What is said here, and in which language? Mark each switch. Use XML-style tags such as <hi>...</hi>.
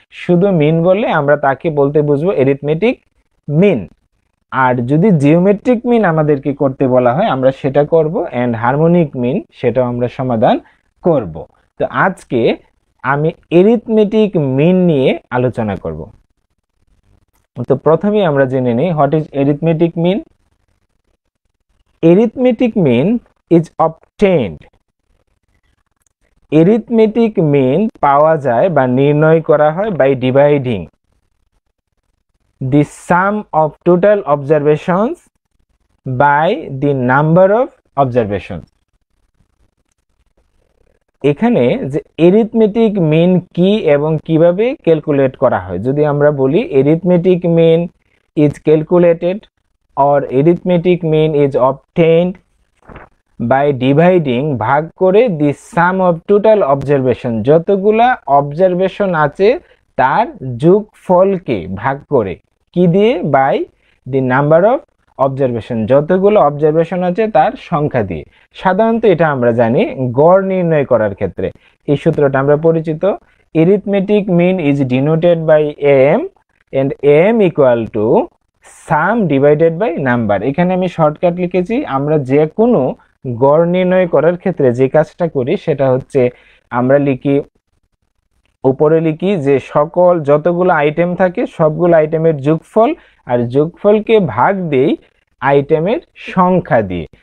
<bn>শুধু মিন বললে আমরা তাকে বলতে বুঝবো এরিথমেটিক মিন, আর যদি জিওমেট্রিক মিন আমাদেরকে করতে বলা হয় আমরা সেটা করব, এন্ড হারমোনিক মিন সেটাও আমরা সমাধান করব। তো আজকে আমি এরিথমেটিক মিন নিয়ে আলোচনা করব। তো প্রথমেই আমরা জেনে নিই</bn> <en>What is arithmetic mean. Arithmetic mean is obtained. Arithmetic mean</en> <bn>পাওয়া যায় বা নির্ণয় করা হয়</bn> <en>by dividing the sum of total observations by the number of observations.</en> <bn>এখানে যে</bn> <en>arithmetic mean কি এবং কিভাবে ক্যালকুলেট করা হয়, যদি আমরা বলি arithmetic mean is calculated or arithmetic mean is obtained by dividing,</en> <bn>ভাগ করে</bn> <en>the sum of total observation,</en> <bn>যতগুলা অবজারভেশন আছে তার যোগফলকে ভাগ করে, কি দিয়ে?</bn> <en>by the number of observation,</en> <bn>যতগুলো অবজারভেশন আছে তার সংখ্যা দিয়ে। সাধারণত এটা আমরা জানি গড় নির্ণয় করার ক্ষেত্রে এই সূত্রটা আমরা পরিচিত।</bn> <en>arithmetic mean is denoted by am and am equal to sum divided by number.</en> <bn>এখানে আমি শর্টকাট লিখেছি। আমরা যে কোনো গড় নির্ণয় করার ক্ষেত্রে যে কাজটা করি সেটা হচ্ছে আমরা লিখি, উপরে লিখি যে সকল যতগুলো আইটেম থাকে সবগুলো আইটেমের যোগফল, আর যোগফলকে ভাগ দেই আইটেমের সংখ্যা দিয়ে।</bn>